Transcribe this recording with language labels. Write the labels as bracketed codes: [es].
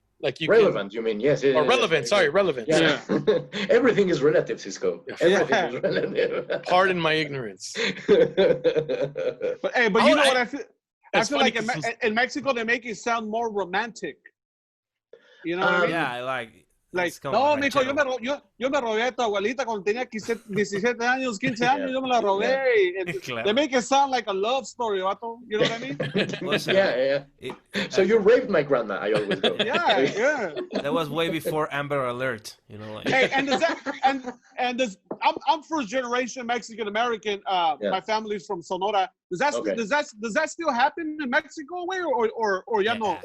[en] Like relevant, you mean? Yes. Or relevant. Sorry, relevant. Yeah. Everything is relative, Cisco. Everything is relative. Pardon my ignorance. But you know what I feel? I feel like in Mexico they make it sound more romantic. You know what I mean? Yeah, [es] like, no, mijo, yo me robé a tu abuelita cuando tenía 17 años, 15 años, yo me la robé. Claro. [en] They make it sound like a love story, vato. You know what I mean? Yeah. So you raped my grandma, I always go. Yeah. That was way before Amber Alert, you know. Like. Hey, I'm first generation Mexican American. My family's from Sonora. Does that still happen in Mexico, way, or [es] ya no